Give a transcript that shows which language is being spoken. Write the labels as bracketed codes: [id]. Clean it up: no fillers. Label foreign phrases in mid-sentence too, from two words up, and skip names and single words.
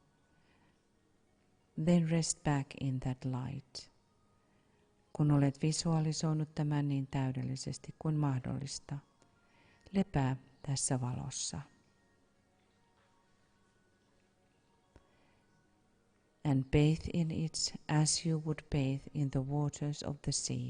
[en] then rest back in that light. [fi] Kun olet visualisoinut tämän niin täydellisesti kuin mahdollista, lepää tässä valossa. [en] And bathe in it as you would bathe in the waters of the sea.